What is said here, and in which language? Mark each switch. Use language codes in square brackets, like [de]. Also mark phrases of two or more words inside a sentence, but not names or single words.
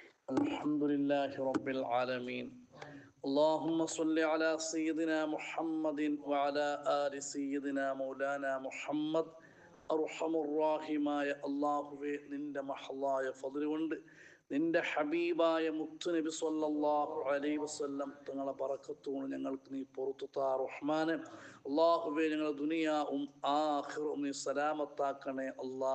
[ar] الحمد لله رب العالمين. اللهم صل على سيدنا محمد وعلى آل سيدنا مولانا محمد. [ml] അർഹമുറാഹിമായ അള്ളാഹുവേ, നിന്റെ മഹളായ ഫദ്ല് കൊണ്ട് നിന്റെ ഹബീബായ മുത്തുനബി [ar] صلى الله عليه وسلم [ml] തങ്ങളെ ബറക്കത്തോട് ഞങ്ങൾക്ക് നീ പുറത്തു താ റഹ്മാനെ. അള്ളാഹുവേ, ഞങ്ങളെ ദുനിയാവും ആഖിറവും നീ സലാമത്താക്കണേ അല്ലാ.